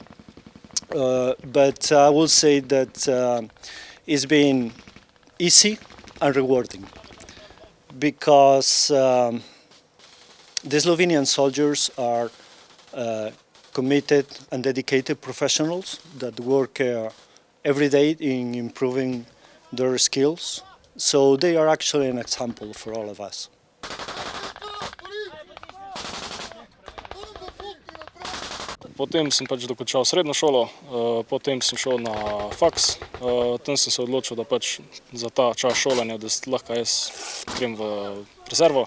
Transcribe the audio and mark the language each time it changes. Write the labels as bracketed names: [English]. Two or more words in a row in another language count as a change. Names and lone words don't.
[English] But I will say that it's been easy and rewarding because the Slovenian soldiers are committed and dedicated professionals that work every day in improving their skills. So they are actually an example for all of us. [Slovenian] Potem sem pač dokončal srednjo šolo, potem sem šel na faks. Tam sem se odločil, da pač za ta čas šolanja, da lahko jaz grem v rezervo.